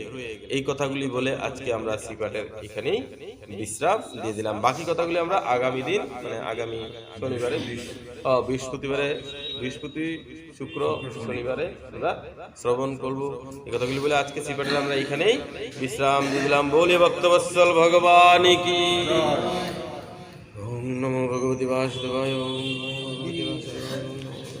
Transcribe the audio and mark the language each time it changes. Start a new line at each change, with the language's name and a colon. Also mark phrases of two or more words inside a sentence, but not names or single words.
Bangla: এই কথাগুলি বলে আজকে আমরা শ্রীপাঠের এখানেই বিশ্রাম দিয়ে দিলাম। বাকি কথাগুলি আমরা আগামী দিন, মানে আগামী শনিবারে, বৃহস্পতি শুক্র শনিবারে আমরা শ্রবণ করবো। এই কথাগুলি বলে আজকে শ্রীপাঠের আমরা এখানেই বিশ্রাম দিয়ে দিলাম। বলে ভক্তবৎসল ভগবান কি।
Sanskrit: ওম নমো ভগবতে বাসুদেবায়। ওম নমো ভগবতে বাসুদেবায়।